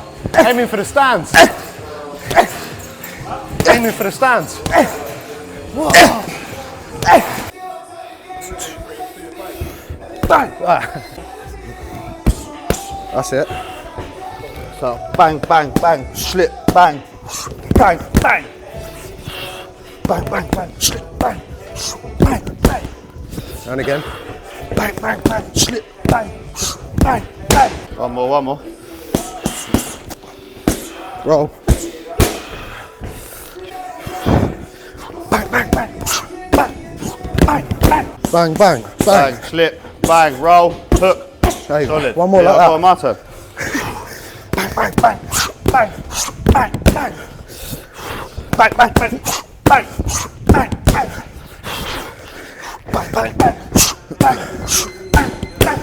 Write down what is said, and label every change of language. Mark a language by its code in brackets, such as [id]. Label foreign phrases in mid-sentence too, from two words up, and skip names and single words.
[en] Aiming for the stands. Aiming for the stands. Whoa. Bang. That's it. So bang, bang, bang, slip, bang, bang, bang, bang, bang, bang, slip, bang, bang, bang, And again. bang, bang, bang, slip, bang, bang, bang. One more, one more. Roll. Bang, bang, bang, bang, bang, bang, Bang, bang, bang. bang, slip, bang, roll, hook. There you go. Solid. One more Yeah, like I've got that. my turn. Bang, bang, bang, bang, bang, bang, bang, bang, bang, bang, bang, bang, bang, bang, bang, bang, bang, bang.